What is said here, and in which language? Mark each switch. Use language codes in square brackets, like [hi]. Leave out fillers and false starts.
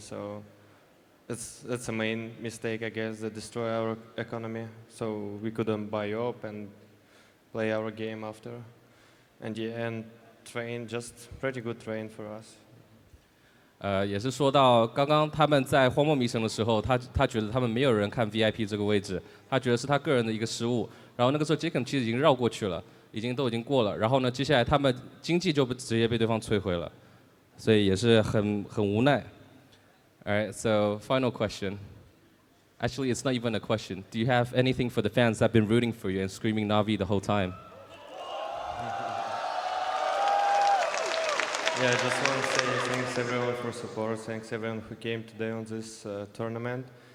[en] So that's a main mistake, I guess, that destroy our economy. So we couldn't buy up and play our game after. And yeah, and Train, just pretty good Train for us. [zh] 也是说到刚刚他们在荒漠迷城的时候，他觉得他们没有人看 VIP 这个位置，他觉得是他个人的一个失误。然后那个时候 Jacob 其实已经绕过去了，都已经过了。然后呢，接下来他们经济就直接被对方摧毁了，所以也是很无奈。 [en] Alright, so final question. Actually, it's not even a question. Do you have anything for the fans that have been rooting for you and screaming Na'Vi the whole time? Yeah, I just want to say thanks everyone for support. Thanks everyone who came today on this tournament.